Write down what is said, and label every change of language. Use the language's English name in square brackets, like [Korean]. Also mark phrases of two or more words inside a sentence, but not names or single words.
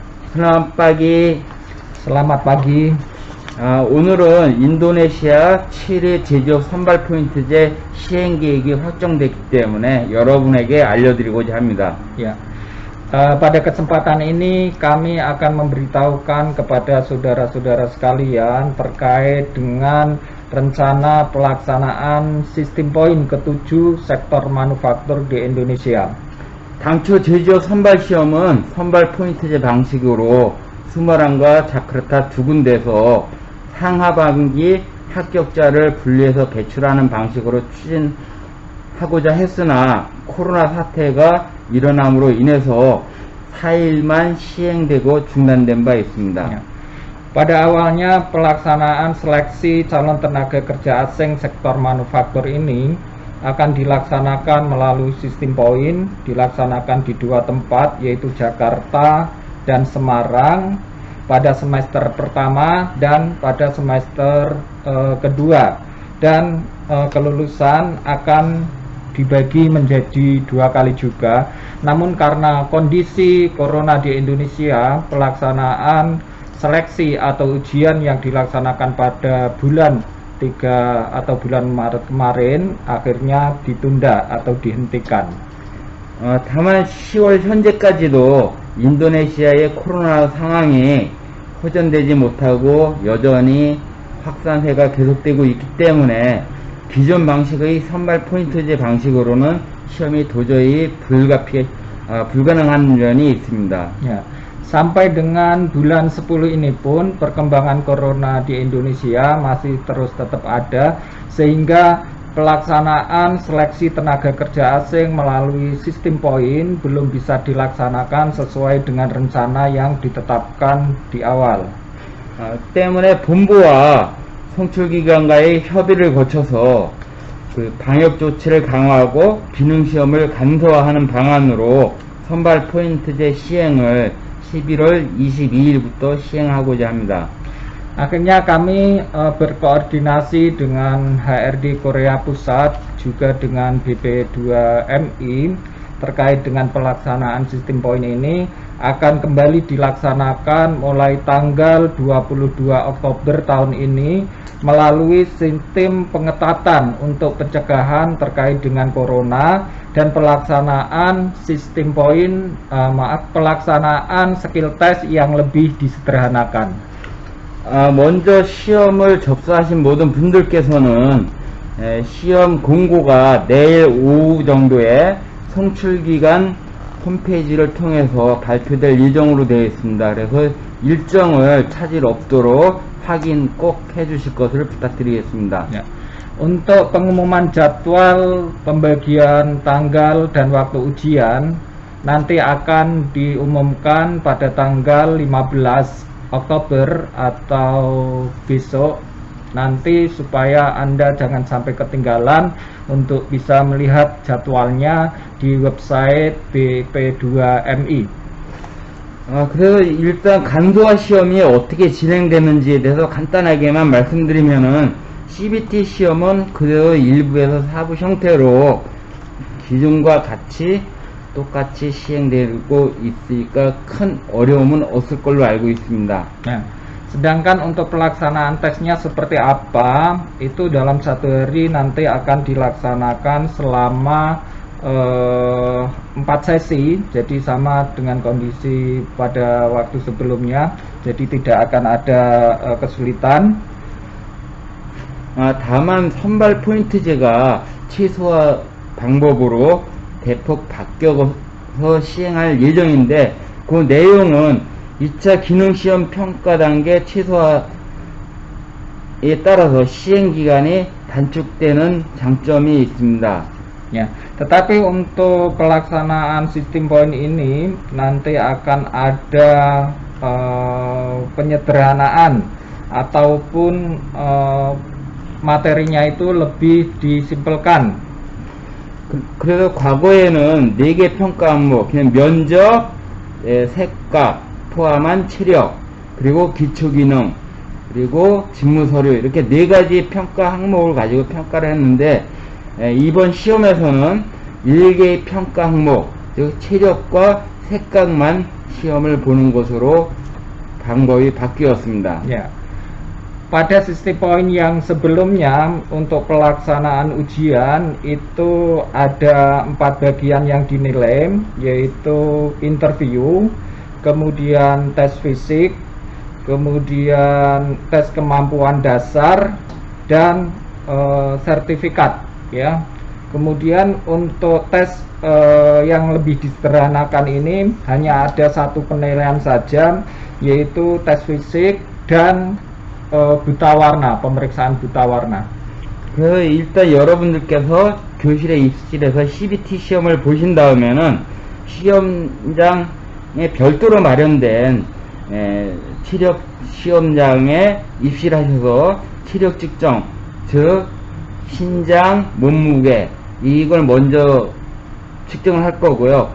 [Indonesian] Selamat pagi. Selamat pagi. [Korean] 오늘은 인도네시아 7회 제조업 선발 포인트제 시행 계획이 확정됐기 때문에 여러분에게 알려드리고자 합니다. [Indonesian] Ya, pada kesempatan ini kami akan memberitahukan kepada saudara-saudara sekalian terkait dengan rencana pelaksanaan sistem poin ke-7 sektor manufaktur di Indonesia. [Korean] 당초 제조업 선발 시험은 선발 포인트제 방식으로 스머랑과 자카르타 두 군데서 상하반기 합격자를 분리해서 배출하는 방식으로 추진하고자 했으나 코로나 사태가 일어남으로 인해서 4일만 시행되고 중단된 바 있습니다. [Indonesian] Ya. Pada awalnya pelaksanaan seleksi calon tenaga kerja asing sektor manufaktur ini akan dilaksanakan melalui sistem poin, dilaksanakan di dua tempat yaitu Jakarta dan Semarang pada semester pertama dan pada semester kedua, dan kelulusan akan dibagi menjadi dua kali juga. Namun karena kondisi corona di Indonesia, pelaksanaan seleksi atau ujian yang dilaksanakan pada bulan 3 atau bulan Maret kemarin akhirnya ditunda atau dihentikan. [Korean] 다만 10월 현재까지도 인도네시아의 코로나 상황이 호전되지 못하고 여전히 확산세가 계속되고 있기 때문에 기존 방식의 선발 포인트제 방식으로는 시험이 도저히 불가능한 면이 있습니다. [Indonesian] Ya. Sampai dengan bulan 10 ini pun perkembangan corona di Indonesia masih terus tetap ada, sehingga pelaksanaan seleksi tenaga kerja asing melalui sistem poin belum bisa dilaksanakan sesuai dengan rencana yang ditetapkan di awal. [Korean] 때문에 본부와 성출기관과의 협의를 거쳐서 방역 조치를 강화하고 기능 시험을 간소화하는 방안으로 선발 포인트제 시행을 11월 22일부터 시행하고자 합니다. [Indonesian] Akhirnya kami berkoordinasi dengan HRD Korea Pusat juga dengan BP2MI terkait dengan pelaksanaan sistem poin ini akan kembali dilaksanakan mulai tanggal 22 Oktober tahun ini melalui sistem pengetatan untuk pencegahan terkait dengan corona dan pelaksanaan sistem poin pelaksanaan [English] skill test [Indonesian] yang lebih disederhanakan. [Korean] 먼저 시험을 접수하신 모든 분들께서는 시험 공고가 내일 오후 정도에 송출기관 홈페이지를 통해서 발표될 예정으로 되어 있습니다. 그래서 일정을 차질 없도록 확인 꼭 해주실 것을 부탁드리겠습니다. [Indonesian] Ya. Untuk pengumuman jadwal pembagian tanggal dan waktu ujian nanti akan diumumkan pada tanggal 15 Oktober atau besok nanti, supaya Anda jangan sampai ketinggalan untuk bisa melihat jadwalnya di website BP2MI. [Korean] 그래서 일단 간소화 시험이 어떻게 진행되는지에 대해서 간단하게만 말씀드리면은 CBT 시험은 그대로 1부에서 4부 형태로 기존과 똑같이 시행되고 있으니까 큰 어려움은 없을 걸로 알고 있습니다. [Indonesian] Nah, sedangkan untuk pelaksanaan tesnya seperti apa, itu dalam satu hari nanti akan dilaksanakan selama 4 sesi, jadi sama dengan kondisi pada waktu sebelumnya, jadi tidak akan ada kesulitan. [Korean] 다만 선발 포인트제가 최소화 방법으로 대폭 바뀌어서 시행할 예정인데 그 내용은 2차 기능시험 평가 단계 최소화에 따라서 시행기간이 단축되는 장점이 있습니다. [Indonesian] Ya, tetapi untuk pelaksanaan sistem poin ini nanti akan ada penyederhanaan ataupun materinya itu lebih disimpelkan. [Korean] 그래서 과거에는 4개 평가 항목, 그냥 면접, 색각, 포함한 체력, 그리고 기초기능, 그리고 직무서류, 이렇게 4가지 평가 항목을 가지고 평가를 했는데 이번 시험에서는 1개의 평가 항목, 즉 체력과 색각만 시험을 보는 것으로 방법이 바뀌었습니다. [Indonesian] Ya. Pada sistem poin yang sebelumnya untuk pelaksanaan ujian itu ada 4 bagian yang dinilai, yaitu interview, kemudian tes fisik, kemudian tes kemampuan dasar, dan sertifikat, ya. Kemudian untuk tes yang lebih disederhanakan ini hanya ada satu penilaian saja, yaitu tes fisik dan buta warna, pemeriksaan buta warna. [Korean] 그 일단 여러분들께서 교실에 입실해서 CBT 시험을 보신 다음에는 시험장에 별도로 마련된 체력 시험장에 입실하셔서 체력 측정, 즉 신장, 몸무게 이걸 먼저 측정을 할 거고요.